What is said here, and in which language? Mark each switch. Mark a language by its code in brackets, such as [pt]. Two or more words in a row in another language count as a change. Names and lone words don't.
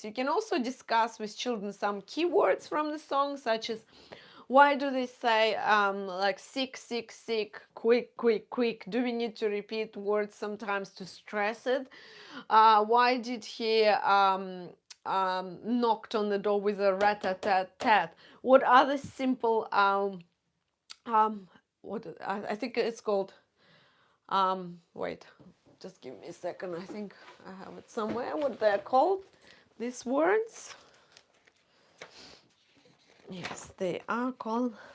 [en] You can also discuss with children some keywords from the song, such as why do they say like sick, sick, sick, quick, quick, quick? Do we need to repeat words sometimes to stress it? Why did he knocked on the door with a rata-tat-tat? What other simple what I think it's called wait, just give me a second. I think I have it somewhere. What they're called? These words. Yes, they are called.